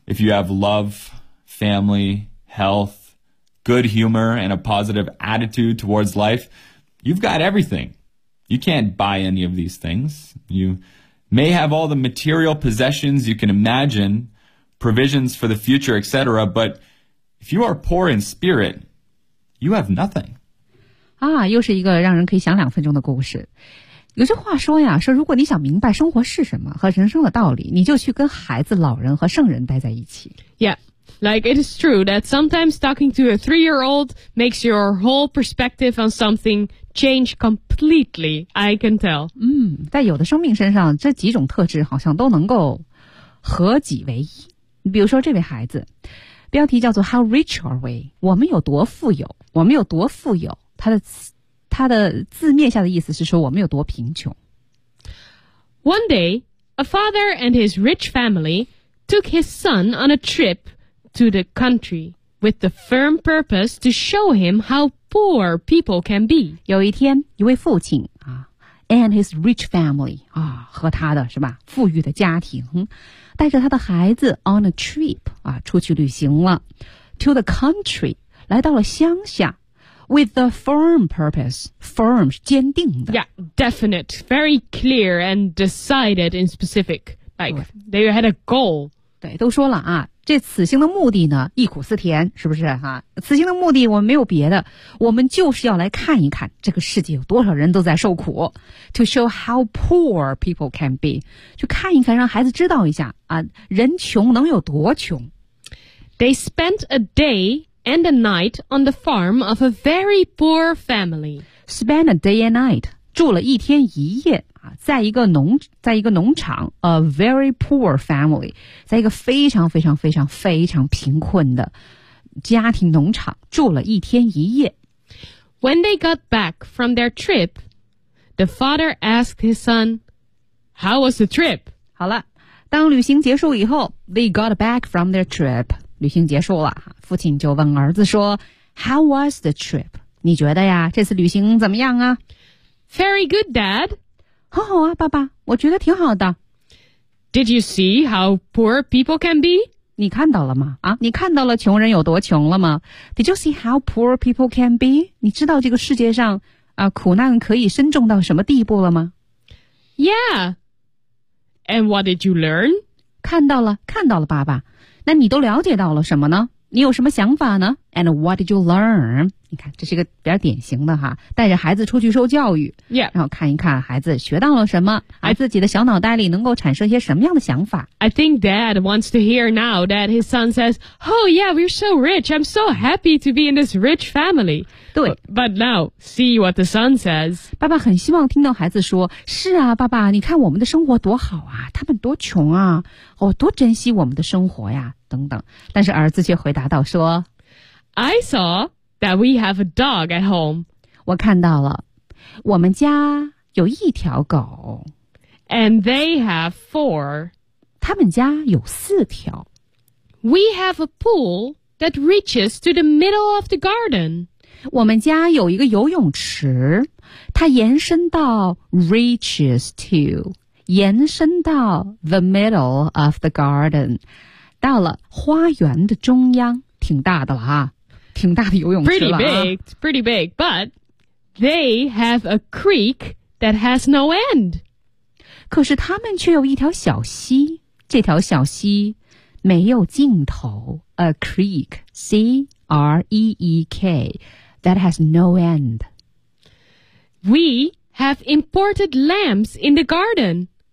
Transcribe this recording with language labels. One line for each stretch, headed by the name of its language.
English: If you have love, family, health, good humor, and a positive attitude towards life, you've got everything. You can't buy any of these things. You may have all the material possessions you can imagine, provisions for the future, etc., but if you are poor in spirit, you have nothing.
Chinese: 啊，又是一个让人可以想两分钟的故事。有句话说呀，说如果你想明白生活是什么和人生的道理，你就去跟孩子、老人和圣人待在一起。
English: Yeah, like it is true that sometimes talking to a three-year-old makes your whole perspective on something change completely, I can tell.
Chinese: 在有的生命身上，这几种特质好像都能够合己为一。比如说这位孩子，标题叫做
English: How rich are we?
Chinese: 我们有多富有？我们有多富有？他的字面下的意思是说我们有多贫穷。
English: One day, a father and his rich family took his son on a trip to the country with the firm purpose to show him how poor people can be.
Chinese: 有一天，一位父亲啊 ，
English: and his rich family
Chinese: 啊，和他的是吧富裕的家庭，带着他的孩子
English: on a trip
Chinese: 啊，出去旅行了 ，
English: to the country
Chinese: 来到了乡下。
English: With a firm purpose. Firm
Chinese: 是坚定的。
English: Yeah, definite. Very clear and decided in specific. Like, they had a goal.
Chinese: 对，都说了啊，这此行的目的呢，忆苦思甜，是不是啊？此行的目的我们没有别的，我们就是要来看一看这个世界有多少人都在受苦。
English: To show how poor people can be.
Chinese: 去看一看，让孩子知道一下啊，人穷能有多穷。
English: They spent a day... And a night on the farm of a very poor family. Spend a day and night.
Chinese: 住了一天一夜在一个农场
English: a very poor family.
Chinese: 在一个非常非常非常非常贫困的家庭农场住了一天一夜。
English: When they got back from their trip, the father asked his son, How was the trip?
Chinese: 好了，当旅行结束以后
English: they got back from their trip.
Chinese: 旅行结束了，父亲就问儿子说
English: How was the trip?
Chinese: 你觉得呀，这次旅行怎么样啊？
English: Very good, Dad.
Chinese: 很好啊，爸爸，我觉得挺好的。
English: Did you see how poor people can be?
Chinese: 你看到了吗？啊，你看到了穷人有多穷了吗？
English: Did you see how poor people can be?
Chinese: 你知道这个世界上啊，苦难可以深重到什么地步了吗？
English: Yeah. And what did you learn?
Chinese: 看到了，看到了，爸爸。那你都了解到了什么呢？你有什么想法呢 ？
English: And what did you learn?
Chinese: 你看，这是一个比较典型的哈，带着孩子出去受教育， yeah. 然后看一看孩子学到了什么，自己的小脑袋里能够产生一些什么样的想法。
English: I think Dad wants to hear now that his son says, "Oh yeah, we're so rich. I'm so happy to be in this rich family."
Chinese: 对
English: ，But now see what the son says.
Chinese: 爸爸很希望听到孩子说：“是啊，爸爸，你看我们的生活多好啊，他们多穷啊，哦，多珍惜我们的生活呀。” 等等，但是儿子却回答道说
English: I saw that we have a dog at home.
Chinese: 我看到了，我们家有一条狗。
English: And they have four.
Chinese: 他们家有四条。
English: We have a pool that reaches to the middle of the garden.
Chinese: 我们家有一个游泳池，它延伸到
English: reaches to,
Chinese: 延伸到
English: the middle of the garden.
Chinese: 到了花园的中央，挺大的了啊，挺大的游泳池了啊。
English: Pretty big, but they have a creek that has no end.
Chinese: 可是他们却有一条小溪，这条小溪没有尽头。
English: A creek, C-R-E-E-K, that has no end. We have imported lamps in the garden.